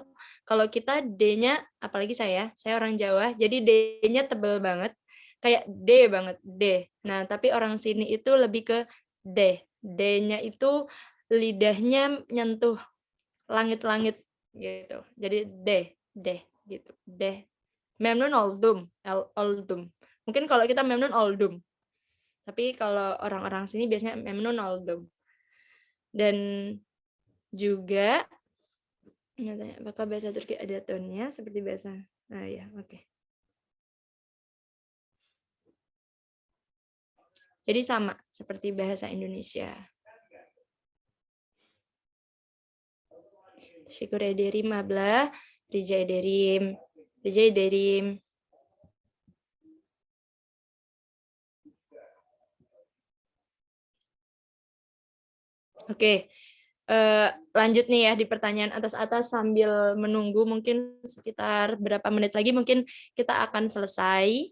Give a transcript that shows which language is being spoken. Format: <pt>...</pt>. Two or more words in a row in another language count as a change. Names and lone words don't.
<id>Kalau kita D-nya, apalagi saya orang Jawa, jadi D-nya tebal banget, kayak D banget, D. Nah, tapi orang sini itu lebih ke D. D-nya itu lidahnya nyentuh langit-langit gitu. Jadi D gitu.</id> <tr>D. Memnun oldum, oldum.</tr> <id>Mungkin kalau kita</id> <tr>memnun oldum.</tr> <id>Tapi kalau orang-orang sini biasanya</id> <tr>memnun oldum.</tr> <id>Dan juga apakah bahasa Turki ada tone-nya seperti bahasa ya, oke. Jadi sama seperti bahasa Indonesia.</id> <tr>Syukur ederim abla, rica ederim.</tr> <id>Oke. Lanjut nih ya di pertanyaan atas sambil menunggu mungkin sekitar berapa menit lagi mungkin kita akan selesai.</id>